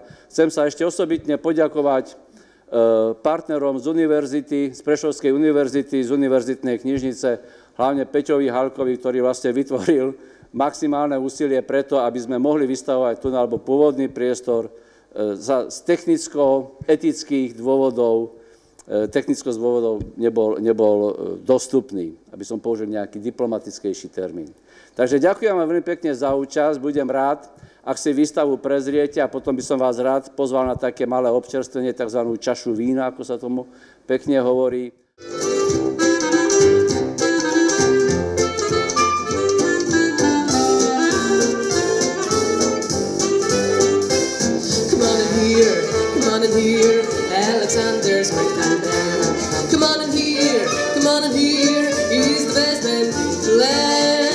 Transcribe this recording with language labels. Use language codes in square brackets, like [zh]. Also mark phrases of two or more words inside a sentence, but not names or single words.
[sk] Chcem sa ešte osobitne poďakovať partnerom z univerzity, z Prešovskej univerzity, z univerzitnej knižnice, hlavne Peťovi Halkovi, ktorý vlastne vytvoril maximálne úsilie preto, aby sme mohli vystavovať tu alebo pôvodný priestor z technicko-etických dôvodov, nebol dostupný, aby som použil nejaký diplomatickejší termín. Takže ďakujem vám veľmi pekne za účasť, budem rád, ak si výstavu prezriete a potom by som vás rád pozval na také malé občerstvenie, tzv. Čašu vína, ako sa tomu pekne hovorí. [en] Come on in here, Alexander's my thunder. Come on in here, he's the best man in the land.